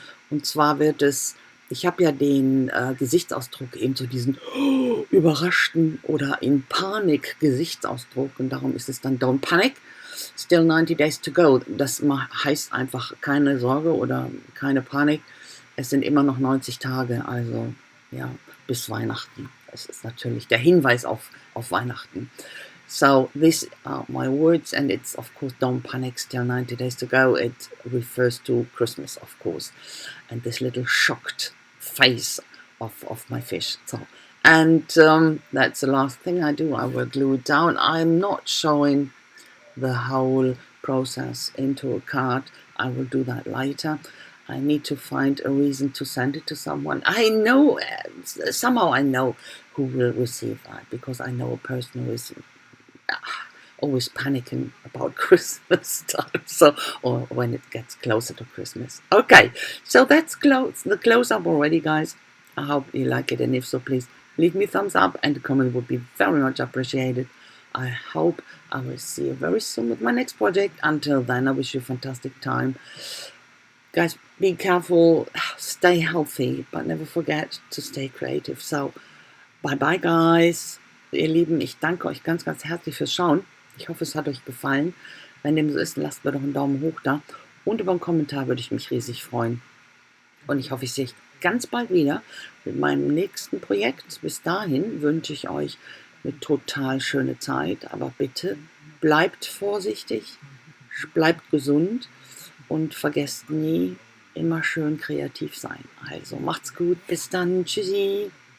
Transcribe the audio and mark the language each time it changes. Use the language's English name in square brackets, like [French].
[German] Und zwar ich habe ja den Gesichtsausdruck, eben so diesen überraschten oder in Panik Gesichtsausdruck, und darum ist es dann [English] Don't Panic, Still 90 Days to Go. [German] Das heißt einfach keine Sorge oder keine Panik. Es sind immer noch 90 Tage, also ja, bis Weihnachten. Das ist natürlich der Hinweis auf Weihnachten. [English] So these are my words, and it's of course Don't Panic, Still 90 Days to Go. It refers to Christmas, of course, and this little shocked face of my fish. So, and that's the last thing I do. I will glue it down. I'm not showing the whole process into a card. I will do that later. I need to find a reason to send it to someone. I know, somehow I know who will receive that, because I know a person who is always panicking about Christmas time, or when it gets closer to Christmas. Okay, so that's the close-up already, guys. I hope you like it, and if so, please leave me a thumbs up, and a comment would be very much appreciated. I hope I will see you very soon with my next project. Until then, I wish you a fantastic time. Guys, be careful, stay healthy, but never forget to stay creative. So, bye-bye, guys. [German] Ihr Lieben, ich danke euch ganz, ganz herzlich fürs Schauen. Ich hoffe, es hat euch gefallen. Wenn dem so ist, lasst mir doch einen Daumen hoch da. Und über einen Kommentar würde ich mich riesig freuen. Und ich hoffe, ich sehe ganz bald wieder mit meinem nächsten Projekt. Bis dahin wünsche ich euch eine total schöne Zeit, aber bitte bleibt vorsichtig, bleibt gesund und vergesst nie, immer schön kreativ sein. Also macht's gut, bis dann, tschüssi.